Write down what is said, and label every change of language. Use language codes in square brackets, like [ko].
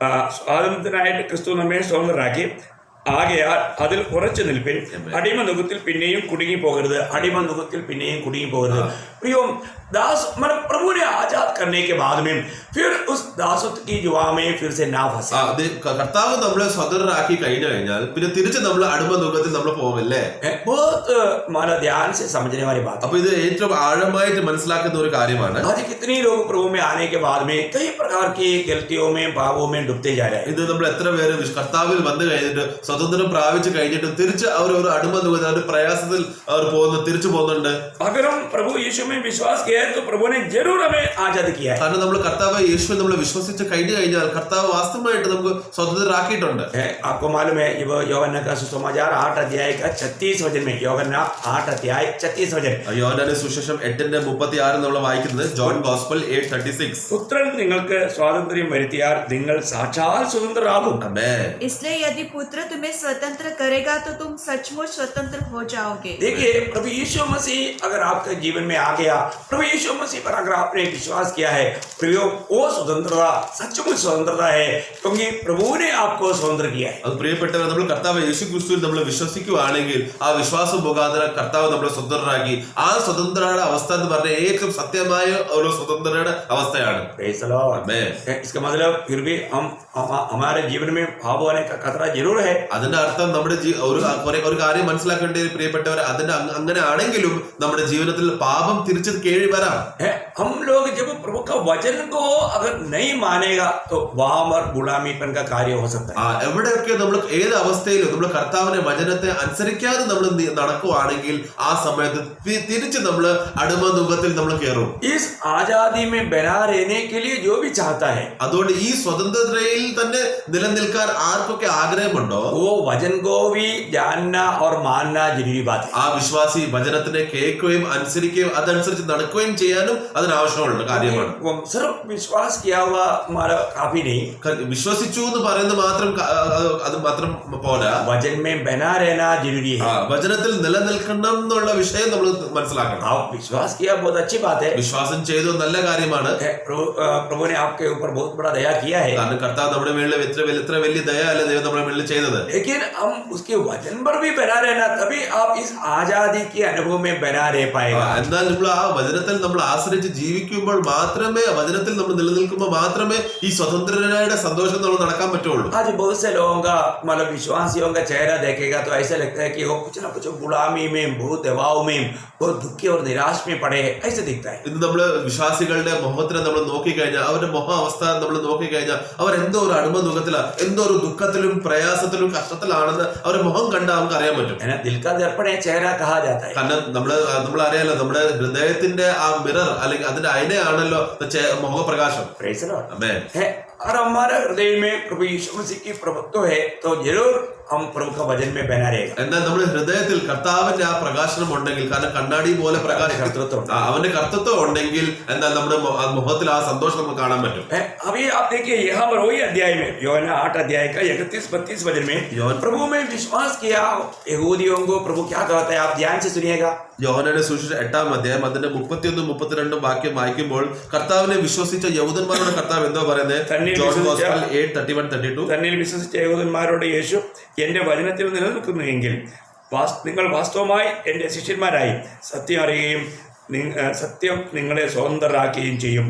[ml] സ്വാതന്ത്ര്യനായിട്ട് ക്രിസ്തു നമ്മെ സ്വതന്ത്രരാക്കി. ആകയാൽ അതിൽ ഉറച്ചു നിൽപ്പിൻ. അടിമ നുഖത്തിൽ പിന്നെയും കുടുങ്ങി പോകരുത്. അടിമ നുഖത്തിൽ പിന്നെയും കുടുങ്ങി പോകരുത്. [hi] प्रियो दास मतलब प्रभु ने आजाद करने के बाद में फिर उस दासत्व की जुआ में फिर से ना फंसे. [ml] അത് കർത്താവ് നമ്മളെ സ്വതന്ത്രരാക്കി കഴിഞ്ഞു കഴിഞ്ഞാൽ പിന്നെ തിരിച്ച് നമ്മൾ അടിമ നുഖത്തിൽ നമ്മൾ പോവില്ലേ? [hi] बहुत मतलब ध्यान से समझने वाली बात. [ml] അപ്പൊ ഇത് ഏറ്റവും ആഴമായിട്ട് മനസ്സിലാക്കുന്ന ഒരു കാര്യമാണ്. [hi] आज कितने लोग प्रभु में आने के बाद में कई प्रकार की गलतियों में पापों में डूबते जा रहे हैं. [ml] ഇത് നമ്മൾ എത്ര പേര് കർത്താവിൽ വന്നു കഴിഞ്ഞിട്ട് സ്വതന്ത്രം പ്രാപിച്ചു കഴിഞ്ഞിട്ട് തിരിച്ച് അവർ ഒരു അടിമ നുഖത്തിൽ ഒരു പ്രയാസത്തിൽ അവർ തിരിച്ചു പോകുന്നുണ്ട്. [hi] अगर हम प्रभु यीशु में विश्वास किया है तो प्रभु ने जरूर हमें आजाद किया है. [ml] കാരണം നമ്മൾ കർത്താവ് യേശുവിൽ നമ്മൾ വിശ്വസിച്ച് കഴിഞ്ഞു കഴിഞ്ഞാൽ കർത്താവ് വാസ്തവമായിട്ട് നമുക്ക് സ്വതന്ത്രരാക്കിയിട്ടുണ്ട്. [hi] आपको मालूम है ये യോഹന്നാൻ का सुसमाचार 8 अध्याय का 36 वचन में യോഹന്നാൻ 8 अध्याय 36 वचन [ml] യോഹന്നാന്റെ സുവിശേഷം 8:36 നമ്മൾ വായിക്കുന്നത് ജോൺ ഗോസ്പൽ 8:36. പുത്രൻ നിങ്ങൾക്ക് സ്വാതന്ത്ര്യം വരുത്തിയാൽ നിങ്ങൾ സാക്ഷാൽ സ്വതന്ത്രരാകും. ആമേൻ. [hi] इसलिए यदि पुत्र तुम्हें स्वतंत्र करेगा तो तुम सचमुच स्वतंत्र हो जाओगे. देखिए प्रभु यीशु मसीह अगर आपके जीवन में आ गया, प्रभु यीशु मसीह पर अगर आपने विश्वास किया है, प्रभु वो स्वतंत्रता सचमुच स्वतंत्रता है क्योंकि प्रभु ने आपको स्वतंत्र किया है. [ml] അത് പ്രിയപ്പെട്ടവർ നമ്മൾ കർത്താവ് യേശു ക്രിസ്തുവിൽ നമ്മൾ വിശ്വസിക്കുകയാണെങ്കിൽ ആ വിശ്വാസം മുഖാന്തരം കർത്താവ് നമ്മളെ സ്വതന്ത്രരാക്കി. ആ സ്വതന്ത്രയുടെ അവസ്ഥ എന്ന് പറഞ്ഞ ഏറ്റവും സത്യമായ ഒരു സ്വതന്ത്രയുടെ അവസ്ഥയാണ്. [en] Praise the Lord. [ml] ആമേൻ. [hi] इसका मतलब फिर भी हम हमारे जीवन में पाप होने का खतरा जरूर है. [ml] അതിന്റെ അർത്ഥം നമ്മുടെ ഒരു കാര്യം മനസ്സിലാക്കേണ്ട പ്രിയപ്പെട്ടവർ, അതിന്റെ അങ്ങനെ ആണെങ്കിലും നമ്മുടെ ജീവിതത്തിൽ പാപം തിരിച്ചു കേഴി വരാം. [hi] हम लोग जब प्रभु का वचन को अगर नहीं मानेगा तो वहां पर गुलामीपन का कार्य हो सकता है. [ml] എവിടെയൊക്കെ നമ്മൾ ഏത് അവസ്ഥയിലും നമ്മൾ കർത്താവിന്റെ വചനത്തെ അനുസരിക്കാതെ നമ്മൾ നടക്കുവാണെങ്കിൽ ആ സമയത്ത് തിരിച്ച് നമ്മൾ അടിമ നുഖത്തിൽ നമ്മൾ കയറും. [hi] इस आजादी में बना रहने के लिए जो भी चाहता है, [ml] അതുകൊണ്ട് ഈ സ്വതന്ത്രതയിൽ തന്നെ നിലനിൽക്കാൻ ആർക്കൊക്കെ ആഗ്രഹമുണ്ടോ [hi] वो वचन को भी जानना और मानना जरूरी बात है. [ml] ആ വിശ്വാസി വചനത്തിനെ കേൾക്കുകയും അനുസരിക്കുകയും അതനുസരിച്ച് നടക്കുകയും ചെയ്യാനും അതിനാവശ്യമുള്ള കാര്യമാണ്. [hi] वो सिर्फ विश्वास किया हुआ हमारा काफी नहीं, [ml] വിശ്വസിച്ചു എന്ന് പറയുന്നത് മാത്രം അത് മാത്രം പോരാ, [hi] वचन में बना रहना जरूरी है. [ml] വചനത്തിൽ നിലനിൽക്കണം എന്നുള്ള വിഷയം നമ്മൾ മനസ്സിലാക്കണം. [hi] आप विश्वास किया बहुत अच्छी बात है. [ml] വിശ്വാസം ചെയ്തു നല്ല കാര്യമാണ്. [hi] प्रभु ने आपके ऊपर बहुत बड़ा दया किया है. [ml] കാരണം കർത്താവ് നമ്മുടെ മേളിൽ എത്ര വലിയ ദയയല്ല ദൈവം നമ്മുടെ മേളിൽ ചെയ്തത്. [hi] लेकिन हम उसके वचन पर भी बना रहना, तभी आप इस आजादी के अनुभव में बना रह पाएगा. [ml] എന്നാൽ നമ്മൾ ആ വചനത്തിൽ നമ്മൾ ആശ്രയിച്ച് ജീവിക്കുമ്പോൾ മാത്രമേ, വചനത്തിൽ നമ്മൾ നിലനിൽക്കുമ്പോൾ മാത്രമേ ഈ സ്വതന്ത്രയുടെ സന്തോഷം നമ്മൾ നടക്കാൻ പറ്റുള്ളൂ. [hi] आज बहुत से लोगों का मतलब विश्वासियों का चेहरा देखेगा तो ऐसा लगता है कि वो कुछ ना कुछ गुलामी में, बहुत दबाव में, बहुत दुखी और निराश में पड़े हैं, ऐसे दिखता है. [ml] ഇന്ന് നമ്മള് വിശ്വാസികളുടെ മുഖത്തിനെ നമ്മൾ നോക്കിക്കഴിഞ്ഞാൽ, അവരുടെ മുഖ അവസ്ഥ നമ്മൾ നോക്കിക്കഴിഞ്ഞാൽ അവർ എന്തോ ഒരു അടിമ മുഖത്തിലാണ്, എന്തോ ഒരു ദുഃഖത്തിലും പ്രയാസത്തിലും കഷ്ടത്തിലാണെന്ന് അവരുടെ മുഖം കണ്ടാൽ നമുക്ക് അറിയാൻ പറ്റും. [hi] दिल का दर्पण है चेहरा कहा जाता है. [ml] കാരണം നമ്മൾ അറിയാലോ, നമ്മുടെ ഹൃദയത്തിന്റെ ആ മിറർ അല്ലെങ്കിൽ അതിന്റെ അയനയാണല്ലോ മുഖപ്രകാശം. [en] Praise the Lord. [ml] ആമേൻ. [hi] और हमारा हृदय में प्रभु यीशु मसीह की प्रभुत्व है तो जरूर हम प्रभु का वचन में बना रहेगा. [ml] എന്നാൽ നമ്മുടെ ഹൃദയത്തിൽ കർത്താവിന്റെ ആ പ്രകാശനം ഉണ്ടെങ്കിൽ, കാരണം കണ്ണാടി പോലെ കർത്തൃത്വം, അവന്റെ കർത്തൃത്വം ഉണ്ടെങ്കിൽ എന്നാൽ നമ്മുടെ മുഖത്തിൽ ആ സന്തോഷം നമുക്ക് കാണാൻ പറ്റും. [hi] अभी आप देखिए यहाँ पर वही अध्याय में യോഹന്നാൻ 8 अध्याय का 31-32 वचन में प्रभु में विश्वास किया यहूदियों को प्रभु क्या कहता है, आप ध्यान से सुनिएगा. [ml] യോഹന്നാന്റെ സുവിശേഷം 8-ാം അധ്യായം അതിന്റെ 31-32 വാക്യം വായിക്കുമ്പോൾ കർത്താവിനെ വിശ്വസിച്ച യഹൂദന്മാരോട് കർത്താവ് എന്തോ പറയുന്നത്? John gospel 8:31-32. തന്നിൽ വിശ്വസിച്ച യഹൂദന്മാരോട് യേശു എന്റെ വചനത്തിൽ നിലനിൽക്കുന്നുവെങ്കിൽ നിങ്ങൾ വാസ്തവമായി എന്റെ ശിഷ്യന്മാരായി സത്യം അറിയുകയും സത്യം നിങ്ങളെ സ്വതന്ത്രരാക്കുകയും ചെയ്യും.